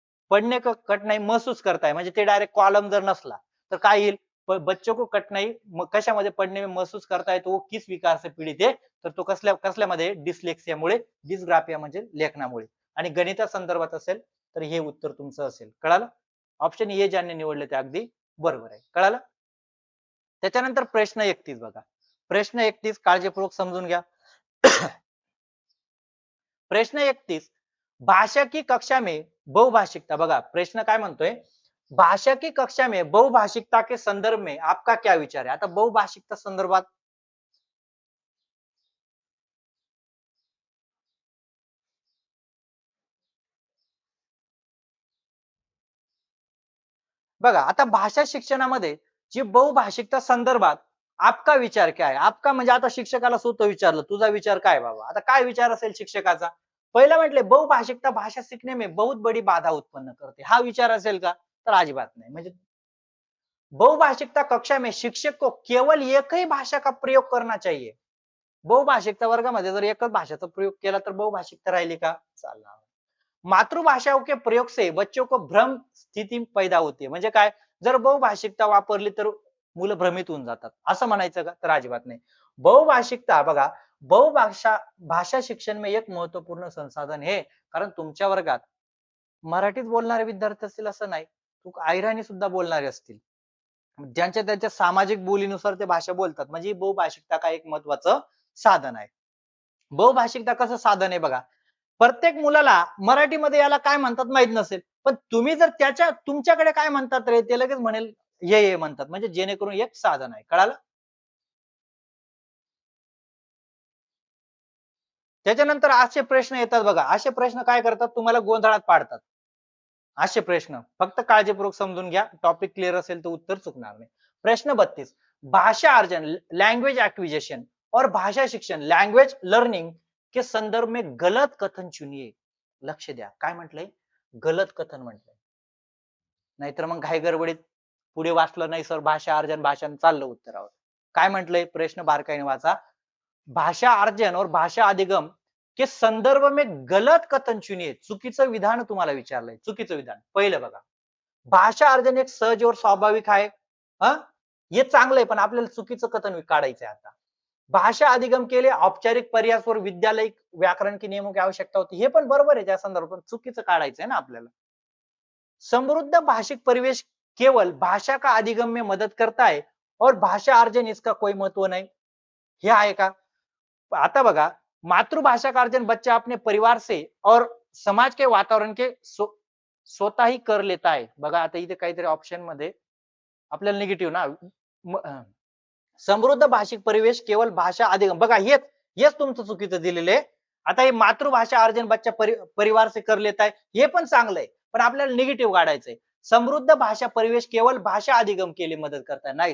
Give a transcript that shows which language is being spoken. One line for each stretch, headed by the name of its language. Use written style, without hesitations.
Marathi: पढ़ने को कठिनाई महसूस करताय म्हणजे ते डायरेक्ट कॉलम जर नसला तर काय येईल
Hindi: बच्चों को कठिनाई
Marathi: कशामध्ये
Hindi: पढ़ने में महसूस करता है तो वो किस विकार से पीडित है
Marathi: तर तो कसल्यामध्ये डिस्लेक्सियामुळे डिस्ग्राफिया म्हणजे लेखनामुळे आणि गणिता संदर्भात असेल तर हे उत्तर तुमचं असेल कळालं ऑप्शन ए ज्यांनी निवडले ते अगदी बरोबर आहे कळालं त्याच्यानंतर प्रश्न 31 बघा प्रश्न 31 काळजीपूर्वक समजून घ्या प्रश्न 31
Hindi: भाषा की कक्षा में
Marathi: बहुभाषिकता बघा प्रश्न काय म्हणतोय,
Hindi: भाषा की कक्षा में बहुभाषिकता के संदर्भ में आपका क्या विचार है?
Marathi: आता बहुभाषिकता संदर्भात बघा आता भाषा शिक्षणामध्ये जी बहुभाषिकता संदर्भात आपका विचार काय आहे? आपका म्हणजे आता शिक्षकाला स्वतः विचारलं तुझा विचार काय बाबा? आता काय विचार असेल शिक्षकाचा? पहिलं म्हटले
Hindi: बहुभाषिकता भाषा सीखने में बहुत बड़ी बाधा उत्पन्न करते.
Marathi: हा विचार असेल का? तर अजिबात नाही. म्हणजे
Hindi: बहुभाषिकता कक्षा में शिक्षक को केवल एक ही भाषा का प्रयोग करना चाहिए.
Marathi: बहुभाषिकता वर्गामध्ये जर एकच भाषेचा प्रयोग केला तर बहुभाषिकता राहिली का? चालणार.
Hindi: मातृभाषाओं के प्रयोग से बच्चों को भ्रम स्थिति पैदा होती है.
Marathi: म्हणजे काय? जर बहुभाषिकता वापरली तर मुलं भ्रमित होऊन जातात. असं म्हणायचं का? तर अजिबात नाही.
Hindi: बहुभाषिकता
Marathi: बघा,
Hindi: बहुभाषा भाषा शिक्षण में एक महत्वपूर्ण संसाधन है.
Marathi: कारण तुमच्या वर्गात मराठीत बोलणारे विद्यार्थी असतील असं नाही. तू अहिराणी सुद्धा बोलणारे असतील. ज्यांच्या त्यांच्या सामाजिक बोलीनुसार ते भाषा बोलतात. म्हणजे बहुभाषिकता काय एक महत्वाचं साधन आहे. बहुभाषिकता कसं साधन आहे बघा. प्रत्येक मुलाला मराठीमध्ये याला काय म्हणतात माहित नसेल. पण तुम्ही जर तुमच्याकडे काय म्हणतात रे ते लगेच म्हणेल ये म्हणतात. म्हणजे जेणेकरून एक साधन आहे. कळालं? त्याच्यानंतर असे प्रश्न येतात बघा. असे प्रश्न काय करतात तुम्हाला गोंधळात पाडतात. असे प्रश्न फक्त काळजीपूर्वक समजून घ्या. टॉपिक क्लिअर असेल तर उत्तर चुकणार नाही.
Hindi: प्रश्न 32 भाषा अर्जन लैंग्वेज एक्विजिशन और भाषा शिक्षण लैंग्वेज लर्निंग के संदर्भ में गलत कथन चुनिए.
Marathi: लक्ष द्या काय म्हटलंय? गलत कथन म्हटलंय. नाहीतर मग घाई गडबडीत पुढे वाचलं नाही सर भाषा अर्जन भाषण चाललं उत्तरावर. काय म्हटलंय? प्रश्न बारकाईने वाचा.
Hindi: भाषा अर्जन और भाषा अधिगम के संदर्भ में गलत कथन चुनिए.
Marathi: चुकीचं विधान तुम्हाला विचारलंय. चुकीचं विधान. पहिलं बघा. भाषा अर्जन
Hindi: एक सहज और स्वाभाविक
Marathi: आहे. हा हे चांगलं आहे पण आपल्याला चुकीचं कथन काढायचंय आता.
Hindi: भाषा अधिगम के लिए औपचारिक प्रयास और विद्यालयिक व्याकरण के नियमों की आवश्यकता होती.
Marathi: हे पण बरोबर आहे त्या संदर्भात चुकीचं काढायचंय ना आपल्याला.
Hindi: समृद्ध भाषिक परिवेश केवल भाषा का अधिगम में मदद करता है और भाषा अर्जन इसका कोई महत्व नहीं.
Marathi: हे आहे का?
Hindi: आता बघा मातृभाषा का अर्जन बच्चा अपने परिवार से और समाज के वातावरण के स्वतः ही कर लेता है.
Marathi: बघा आता इथे काहीतरी ऑप्शन मध्ये आपल्याला निगेटिव्ह ना समृद्ध भाषिक परिवेश केवळ भाषा अधिगम बघा हेच हेच तुमचं चुकीचं दिलेलं आहे. आता हे मातृभाषा अर्जन
Hindi: बच्चा परिवार से कर लेता है
Marathi: हे पण चांगलं आहे पण आपल्याला निगेटिव्ह काढायचंय. समृद्ध भाषा परिवेश केवळ भाषा अधिगम केली मदत करताय नाही.